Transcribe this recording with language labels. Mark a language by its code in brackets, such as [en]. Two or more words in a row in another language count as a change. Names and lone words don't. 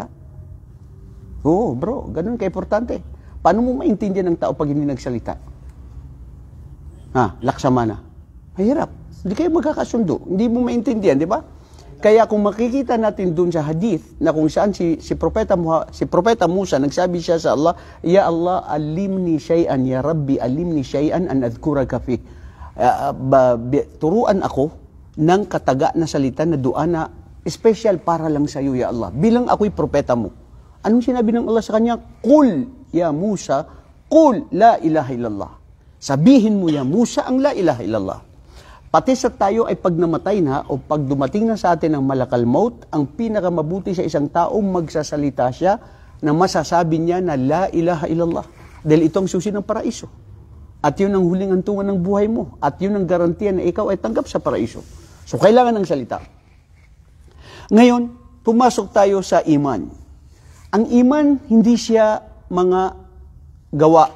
[tl] Oo, bro, ganun ka-importante. Paano mo maintindihan ng tao pag hindi nagsalita? Laksamana. Mahirap. Hindi kayo magkakasundo. Hindi mo maintindihan, di ba? Kaya kung makikita natin dun sa hadith na kung saan si Propeta Musa, nagsabi siya sa Allah, [ar] يا الله علمني شيئا يا رب علمني شيئا أن أذكرك في. [tl] Turuan ako ng kataga na salita na dua na special para lang sa iyo, [ar] يا الله. [tl] Bilang ako'y propeta mo. Anong sinabi ng Allah sa kanya? [ar] قل يا موسى قل لا إله إلا الله. [tl] Sabihin mo, Ya Musa, ang [ar] لا إله إلا الله. [tl] Pati sa tayo ay pag namatay na o pag dumating na sa atin ang [ar] ملك الموت, [tl] ang pinakamabuti sa isang taong magsasalita siya na masasabi niya na [ar] لا إله إلا الله. [tl] Dahil ito ang susi ng paraiso. At yun ang huling antungan ng buhay mo. At yun ang garantiya na ikaw ay tanggap sa paraiso. So kailangan ng salita. Ngayon, pumasok tayo sa iman. Ang iman, hindi siya mga gawa.